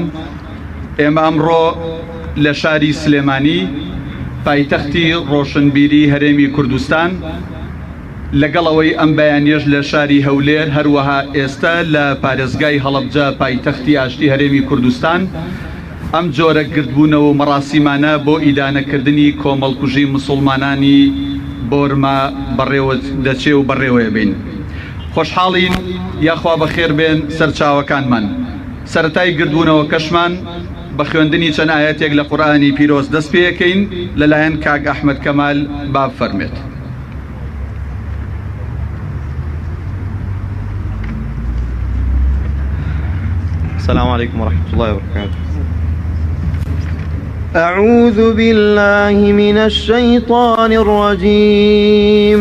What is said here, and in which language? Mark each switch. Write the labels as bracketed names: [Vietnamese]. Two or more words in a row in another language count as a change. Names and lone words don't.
[Central Kurdish] ئێمە ئەمڕۆ لە شاری سلێمانی پایتەختی ڕۆشنبیری هەرێمی کوردستان لەگەڵەوەی ئەم بەیانیەش لە شاری هەولێر هەروەها ئێستا لە پارێزگای هەڵەبجە پایتەختی ئاشتی هەرێمی کوردستان ئەم جۆرە گردبوونەوە مەراسیمانە بۆ ئیدانەکردنی کۆمەڵکوژی مسلمانانی بۆرما بەڕێوە دەچێ و بەڕێوەیە بین. خۆشحاڵین یاخوا بەخێر بێن سەرچاوەکانمان. سەرەتای گردبوونەوە کەشمان بە خوێندنی چەند ئاەتێک لە قورئانی پیرۆز دەست پێەکەین لەلایەن کاک ئەحمەد کەمال با فەرمێت. [Arabic] السلام عليكم ورحمة الله وبركاته. أعوذ بالله من الشيطان الرجيم.